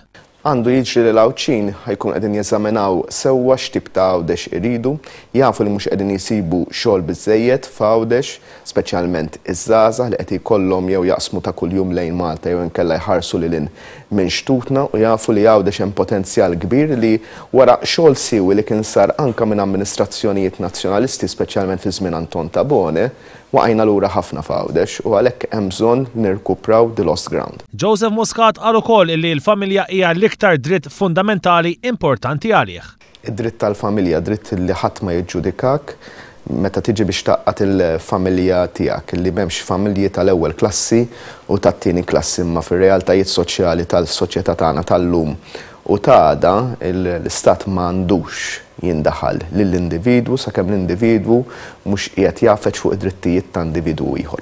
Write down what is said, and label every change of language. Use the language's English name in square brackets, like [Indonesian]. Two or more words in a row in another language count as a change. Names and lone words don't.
[Maltese] Għandu jiġri li l-Lawċin ħajkun qegħdin jeżaminaw sewwa x'tip ta' Għawdex iridu, jafu li mhux qegħdin jisibu xogħol biżżejjed f'Għawdex, speċjalment iż-żgħażagħ li qed ikollhom jew jaqsmu ta' kuljum lejn Malta jew inkella jħarsu lil minn xtutna u jafu li Għawdex hemm potenzjal kbir li wara xogħol siewi li kien sar anke minn amministrazzjonijiet nazzjonalisti speċjalment fi żmien Anton Tabone waqajna lura ħafna f'Għawdex u għalhekk hemm bżonn nirkupraw [English] the lost ground. [Maltese] Joseph Muscat qal ukoll li l-familja hija l-iktar dritt fundamentali importanti għalih. Id-dritt tal-familja, dritt li ħadd ma jiġġudikak meta tiġi biex taqqat il-familja tiegħek, li m'hemmx familji tal-ewwel klassi u tat-tieni klassi imma fir-realtajiet soċjali tal-soċjetà tagħna tal-lum u għada l-istat m'għandux jindaħal lill-individwu sakemm l-individwu mhux qiegħed jafeċ fuq id-drittijiet ta' individwu ieħor.